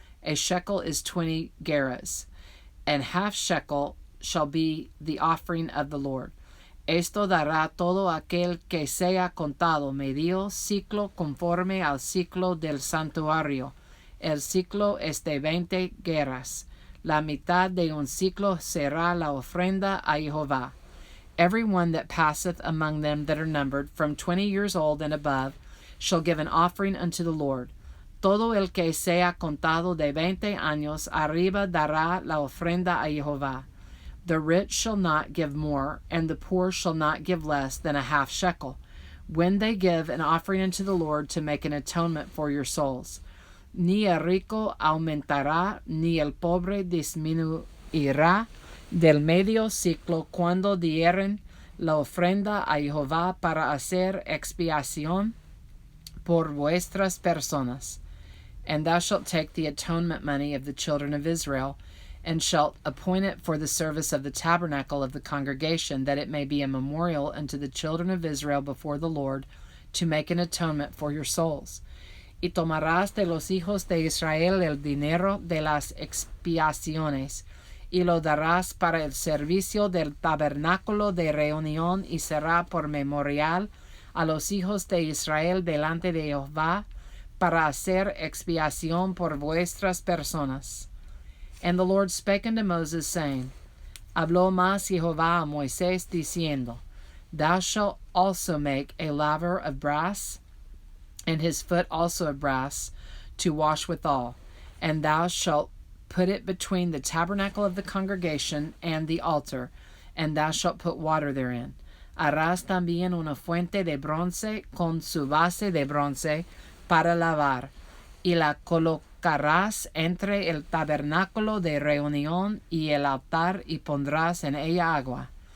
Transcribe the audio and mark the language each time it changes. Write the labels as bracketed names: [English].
[English] A shekel is 20 gerahs, and half shekel shall be the offering of the Lord. [Spanish] Esto dará todo aquel que sea contado medio ciclo conforme al ciclo del santuario. El ciclo es de 20 gerahs. La mitad de un ciclo será la ofrenda a Jehová. [English] Every one that passeth among them that are numbered, from 20 years old and above, shall give an offering unto the Lord. [Spanish] Todo el que sea contado de 20 años arriba dará la ofrenda a Jehová. [English] The rich shall not give more, and the poor shall not give less than a half shekel, when they give an offering unto the Lord to make an atonement for your souls. [Spanish] Ni el rico aumentará, ni el pobre disminuirá del medio ciclo cuando dieren la ofrenda a Jehová para hacer expiación por vuestras personas. [English] And thou shalt take the atonement money of the children of Israel, and shalt appoint it for the service of the tabernacle of the congregation, that it may be a memorial unto the children of Israel before the Lord, to make an atonement for your souls. [Spanish] Y tomarás de los hijos de Israel el dinero de las expiaciones, y lo darás para el servicio del tabernáculo de reunión, y será por memorial a los hijos de Israel delante de Jehová, para hacer expiación por vuestras personas. [English] And the Lord spake unto Moses, saying, [Spanish] Habló más Jehová a Moisés, diciendo, [English] Thou shalt also make a laver of brass, and his foot also of brass, to wash withal. And thou shalt put it between the tabernacle of the congregation and the altar, and thou shalt put water therein. [Spanish] Harás también una fuente de bronce con su base de bronce para lavar, y la colocarás entre el tabernáculo de reunión y el altar, y pondrás en ella agua.